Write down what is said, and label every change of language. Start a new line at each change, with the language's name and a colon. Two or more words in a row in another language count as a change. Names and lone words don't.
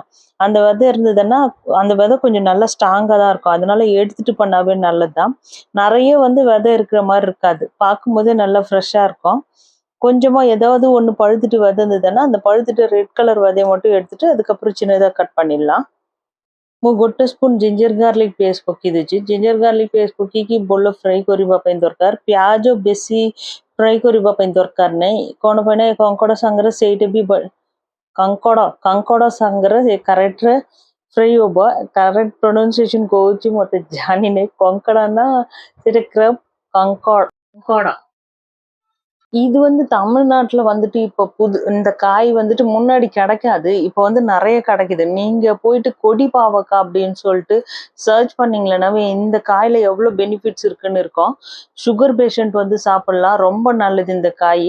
Tamil: அந்த விதை இருந்ததுன்னா அந்த விதை கொஞ்சம் நல்லா ஸ்ட்ராங்கா தான் இருக்கும். அதனால எடுத்துட்டு பண்ணாவே நல்லதுதான். நிறைய விதை இருக்கிற மாதிரி இருக்காது. பார்க்கும்போதே நல்லா ஃப்ரெஷ்ஷா இருக்கும். கொஞ்சமா ஏதாவது ஒண்ணு பழுத்துட்டு விதை இருந்ததுன்னா அந்த பழுத்துட்டு
English: red colour
Tamil: விதையை மட்டும் எடுத்துட்டு அதுக்கப்புறம் சின்னதா கட் பண்ணிடலாம்।
Odia: ମୁଁ 1 ସ୍ପୁନ୍
English: ginger garlic paste
Odia: ପକେଇ ଦେଇଛି।
English: ginger garlic paste
Odia: ପକେଇକି ଭଲ ଫ୍ରାଏ କରିବା ପାଇଁ ଦରକାର। ପିଆଜ ବେଶୀ ଫ୍ରାଏ କରିବା ପାଇଁ ଦରକାର ନାହିଁ। କଣ ପାଇଁ ନା କଙ୍କଡା ସାଙ୍ଗରେ ସେଇଟା ବି କାଙ୍କଡ ସାଙ୍ଗରେ କରେକ୍ଟରେ ଫ୍ରାଏ ହବ।
English: correct pronunciation
Odia: କହୁଛି ମତେ ଜାଣିନି। କଙ୍କଡା ନା ସେଇଟା କ୍ରେପ୍ கங்கோடா।
Tamil: இது தமிழ்நாட்டுல இப்ப இந்த காய் முன்னாடி கிடைக்காது. இப்ப நிறைய கிடைக்குது. நீங்க போயிட்டு கொடி பாவக்காய் அப்படின்னு சொல்லிட்டு சர்ச் பண்ணீங்கன்னாவே இந்த காயில எவ்வளவு பெனிஃபிட்ஸ் இருக்குன்னு இருக்கும்.
English: sugar patient
Tamil: சாப்பிடலாம். ரொம்ப நல்லது இந்த காய்.